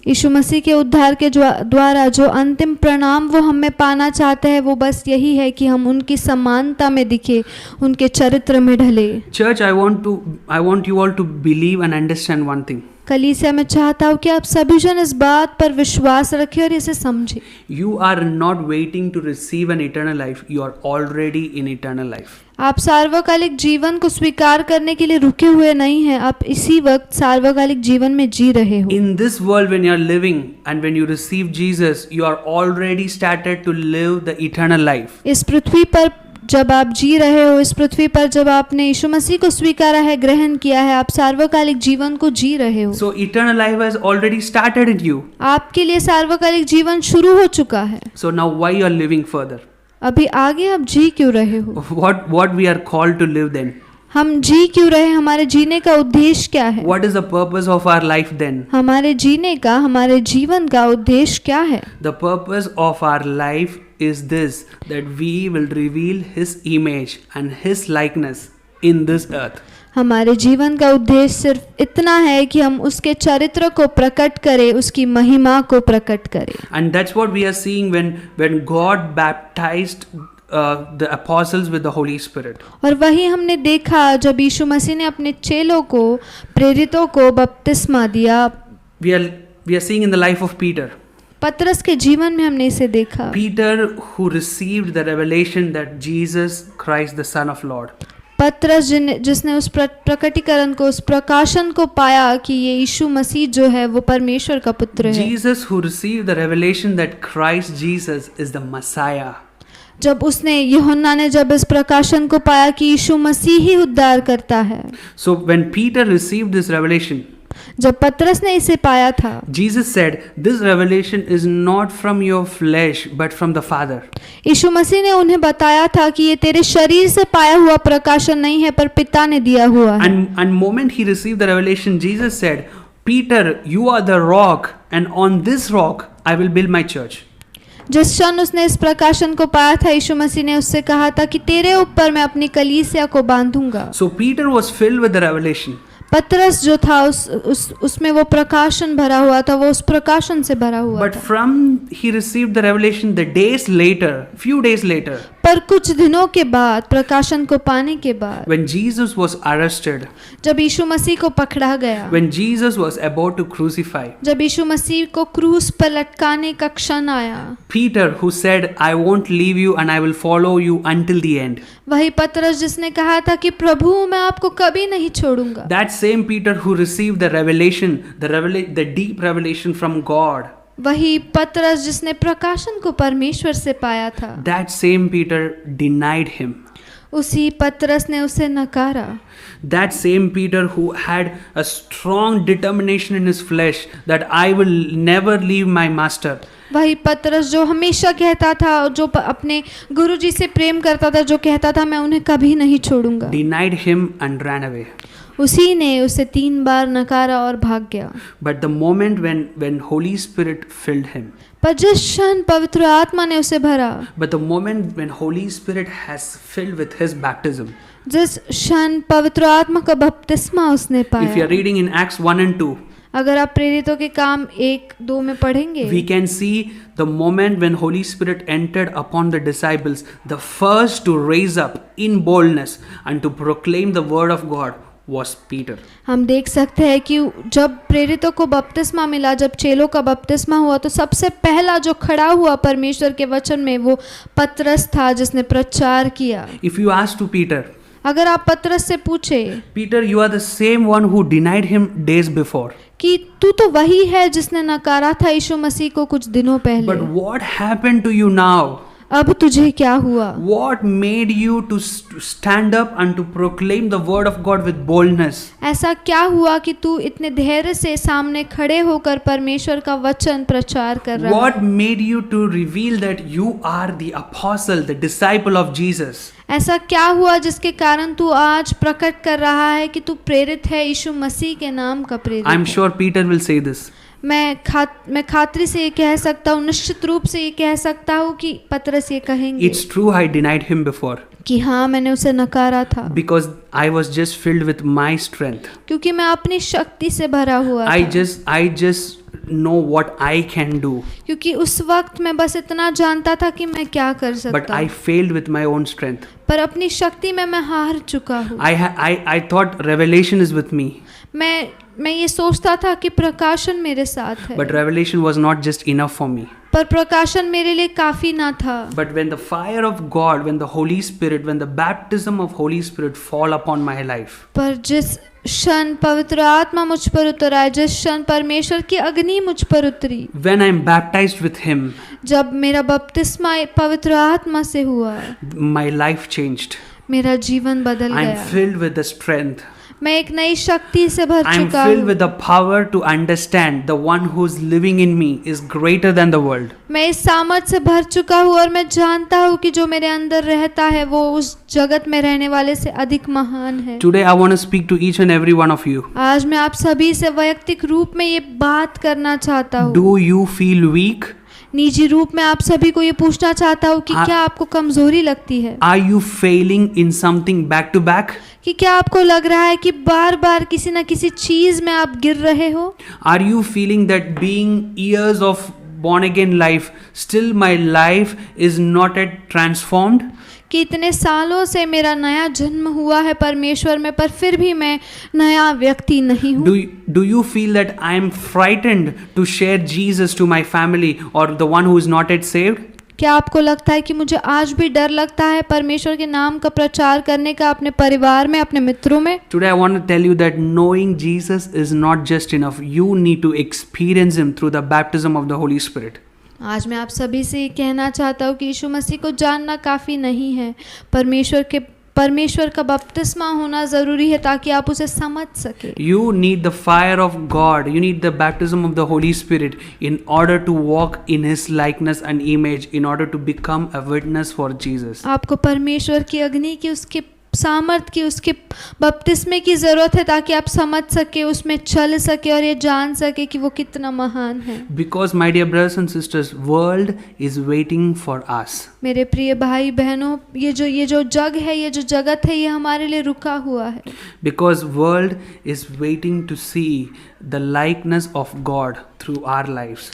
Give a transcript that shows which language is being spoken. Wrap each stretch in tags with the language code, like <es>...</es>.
<hi>यीशु मसीह के उद्धार के द्वारा जो अंतिम परिणाम वो हमें पाना चाहते हैं वो बस यही है कि हम उनकी समानता में दिखे, उनके चरित्र में ढले।</hi> <en>Church, I want you all to believe and understand one thing.</en> <hi>कलीसिया में चाहता हूँ कि आप सभी जन इस बात पर विश्वास रखें और इसे समझें।</hi> <en>You are not waiting to receive an eternal life. You are already in eternal life.</en> <hi>आप सार्वकालिक जीवन को स्वीकार करने के लिए रुके हुए नहीं हैं, आप इसी वक्त सार्वकालिक जीवन में जी रहे हो।</hi> <en>In this world, when you are living and when you receive Jesus, you are already started to live the eternal life.</en> <hi>इस पृथ्वी पर जब आप जी रहे हो, इस पृथ्वी पर जब आपने यीशु मसीह को स्वीकारा है, ग्रहण किया है, आप सार्वकालिक जीवन को जी रहे हो।</hi> <en>So eternal life has already started in you.</en> <hi>आपके लिए सार्वकालिक जीवन शुरू हो चुका है।</hi> <en>So now why you are living further?</en> <hi>अभी आगे आप जी क्यों रहे हो?</hi> <en>What we are called to live then?</en> <hi>हम जी क्यों रहे? हमारे जीने का उद्देश्य क्या है?</hi> <en>What is the purpose of our life then?</en> <hi>हमारे जीने का, हमारे जीवन का उद्देश्य क्या है?</hi> <en>The purpose of our life is this, that we will reveal his image and his likeness in this earth.</en> <hi>हमारे जीवन का उद्देश्य सिर्फ इतना है कि हम उसके चरित्र को प्रकट करें, उसकी महिमा को प्रकट करें।</hi> <en>And that's what we are seeing when God baptized the apostles with the Holy Spirit.</en> <hi>और वही हमने देखा जब यीशु मसीह ने अपने चेलों को, प्रेरितों को बपतिस्मा दिया।</hi> <en>We are seeing in the life of Peter.</en> <hi>पतरस के जीवन में हमने इसे देखा।</hi> <en>Peter who received the revelation that Jesus Christ the Son of Lord.</en> <hi>पतरस जिसने उस प्रकटीकरण को, उस प्रकाशन को पाया कि ये यीशु मसीह जो है वो परमेश्वर का पुत्र है।</hi> <en>Jesus who received the revelation that Christ Jesus is the Messiah.</en> <hi>जब उसने, यूहन्ना ने जब इस प्रकाशन को पाया कि यीशु मसीह ही उद्धार करता है।</hi> <en>So when Peter received this revelation,</en> <hi>जब पतरस ने इसे पाया था,</hi> <en>Jesus said, "This revelation is not from your flesh, but from the Father."</en> <hi>यीशु मसीह ने उन्हें बताया था कि ये तेरे शरीर से पाया हुआ प्रकाशन नहीं है पर पिता ने दिया हुआ है।</hi> <en>And moment he received the revelation, Jesus said, "Peter, you are the rock, and on this rock I will build my church."</en> <hi>जिस क्षण उसने इस प्रकाशन को पाया था, यीशु मसीह ने उससे कहा था कि तेरे ऊपर मैं अपनी कलीसिया को बांधूंगा।</hi> <en>So Peter was filled with the revelation.</en> <hi>पतरस जो था उसमें वो प्रकाशन भरा हुआ था, वो उस प्रकाशन से भरा हुआ</hi> <en>But</en> <hi>था।</hi> <en>from he received the revelation the days later, few days later,</en> <hi>पर कुछ दिनों के बाद, प्रकाशन को पाने के बाद,</hi> <en>when Jesus was arrested,</en> <hi>जब यीशु मसीह को पकड़ा गया,</hi> <en>when Jesus was about to crucify,</en> <hi>जब यीशु मसीह को क्रूस पर लटकाने का क्षण आया,</hi> <en>Peter who said, "I won't leave you and I will follow you until the end."</en> <hi>वही पतरस जिसने कहा था कि प्रभु मैं आपको कभी नहीं छोड़ूंगा।</hi> <en>That same Peter who received the revelation, the deep revelation from God.</en> <hi>वही पतरस जिसने प्रकाशन को परमेश्वर से पाया था,</hi> <en>That same Peter denied him.</en> <hi>उसी पतरस ने उसे नकारा।</hi> <en>That same Peter who had a strong determination in his flesh that I will never leave my master.</en> <hi>वही पतरस जो हमेशा कहता था, जो अपने गुरुजी से प्रेम करता था, जो कहता था मैं उन्हें कभी नहीं छोड़ूंगा,</hi> <en>Denied him and ran away.</en> <hi>उसी ने उसे 3 बार नकारा और भाग गया।</hi> <en>But the moment when Holy Spirit filled him,</en> <hi>पर जिस क्षण पवित्र आत्मा ने उसे भरा,</hi> <en>but the moment when Holy Spirit has filled with his baptism,</en> <hi>जिस क्षण पवित्र आत्मा का बपतिस्मा उसने</hi> <en>if you are</en> <hi>पाया,</hi> <en>reading in Acts 1 and 2,</en> <hi>अगर आप प्रेरितों के काम 1-2 में पढ़ेंगे,</hi> <en>we can see the moment when Holy Spirit entered upon the disciples, the first to raise up in boldness and to proclaim the word of God was Peter.</en> <hi>हम देख सकते हैं कि जब प्रेरितों को बपतिस्मा मिला, जब चेलों का बपतिस्मा हुआ, तो सबसे पहला जो खड़ा हुआ परमेश्वर के वचन में वो पतरस था, जिसने प्रचार किया।</hi> <en>If you ask to Peter,</en> <hi>अगर आप पतरस से पूछे</hi> <en>Peter, you are the same one who denied him days before.</en> <hi>कि तू तो वही है जिसने नकारा था यीशु मसीह को कुछ दिनों</hi> <en>But</en> <hi>पहले,</hi> <en>what happened to you now?</en> <hi>अब तुझे क्या हुआ?</hi> <en>What made you to stand up and to proclaim the word of God with boldness?</en> <hi>ऐसा क्या हुआ कि तू इतने धैर्य से सामने खड़े होकर परमेश्वर का वचन प्रचार कर रहा है?</hi> <en>What made you to reveal that you are the apostle, the disciple of Jesus?</en> <hi>ऐसा क्या हुआ जिसके कारण तू आज प्रकट कर रहा है कि तू प्रेरित है, यीशु मसीह के नाम का प्रेरित</hi> <en>I'm</en> <hi>है?</hi> <en>sure Peter will say this.</en> <hi>मैं खातिर से ये कह सकता हूँ, निश्चित रूप से ये कह सकता हूँ कि पतरस ये कहेंगे</hi> <en>It's true, I denied him before</en> <hi>कि हाँ, मैंने उसे नकारा था</hi> <en>because I was just filled with my strength.</en> <hi>क्योंकि मैं अपनी शक्ति से भरा हुआ</hi> <en>I</en> <hi>था,</hi> <en>just know what I can do,</en> <hi>क्योंकि उस वक्त मैं बस इतना जानता था कि मैं क्या कर</hi> <en>but</en> <hi>सकता</hi> <en>I</en> <hi>हूँ,</hi> <en>failed with my own strength.</en> <hi>पर अपनी शक्ति में मैं हार चुका हूँ।</hi> <en>I thought revelation is with me,</en> <hi>मैं ये सोचता था कि प्रकाशन मेरे साथ है,</hi> <en>but revelation was not just enough for me.</en> <hi>पर प्रकाशन मेरे लिए काफी ना था।</hi> <en>But when the fire of God, when the Holy Spirit, when the baptism of Holy Spirit fall upon my life,</en> <hi>पर जिस क्षण पवित्र आत्मा मुझ पर उतर आए, जिस क्षण परमेश्वर की अग्नि मुझ पर उतरी,</hi> <en>when I'm baptized with Him,</en> <hi>जब मेरा बपतिस्मा पवित्र आत्मा से हुआ,</hi> <en>my life changed.</en> <hi>मेरा जीवन बदल</hi> <en>I'm</en> <hi>गया।</hi> <en>filled with the strength.</en> <hi>मैं एक नई शक्ति से भर</hi> <en>I'm</en> <hi>चुका</hi> <en>filled</en> <hi>हूँ।</hi> <en>with the power to understand the one who's living in me is greater than the world.</en> <hi>मैं इस सामर्थ से भर चुका हूँ और मैं जानता हूँ कि जो मेरे अंदर रहता है वो उस जगत में रहने वाले से अधिक महान है।</hi> <en>Today I want to speak to each and every one of you.</en> <hi>आज मैं आप सभी से वैयक्तिक रूप में ये बात करना चाहता हूँ।</hi> <en>Do you feel weak?</en> <hi>निजी रूप में आप सभी को ये पूछना चाहता हूँ कि क्या आपको कमजोरी लगती है?</hi> <en>Are you failing in something back to back?</en> <hi>कि क्या आपको लग रहा है कि बार बार किसी न किसी चीज में आप गिर रहे हो?</hi> <en>Are you feeling that being years of born again life, still my life is not yet transformed?</en> <hi>कि इतने सालों से मेरा नया जन्म हुआ है परमेश्वर में, पर फिर भी मैं नया व्यक्ति नहीं हूँ।</hi> <en>Do you feel that I am frightened to share Jesus to my family or the one who is not yet saved?</en> <hi>क्या आपको लगता है कि मुझे आज भी डर लगता है परमेश्वर के नाम का प्रचार करने का अपने परिवार में, अपने मित्रों में?</hi> <en>Today I want to tell you that knowing Jesus is not just enough. You need to experience Him through the baptism of the Holy Spirit.</en> <hi>आज मैं आप सभी से ये कहना चाहता हूँ कि यीशु मसीह को जानना काफ़ी नहीं है, परमेश्वर का बपतिस्मा होना ज़रूरी है ताकि आप उसे समझ सके।</hi> <en>You need the fire of God. You need the baptism of the Holy Spirit in order to walk in His likeness and image, in order to become a witness for Jesus.</en> <hi>आपको परमेश्वर की अग्नि की, उसके सामर्थ की, उसके बपतिस्मे की ज़रूरत है ताकि आप समझ सके, उसमें चल सके और ये जान सके कि वो कितना महान है।</hi> <en>Because my dear brothers and sisters, world is waiting for us.</en> <hi>मेरे प्रिय भाई बहनों, ये जो जग है, ये जो जगत है, ये हमारे लिए रुका हुआ है।</hi> <en>Because world is waiting to see the likeness of God through our lives.</en>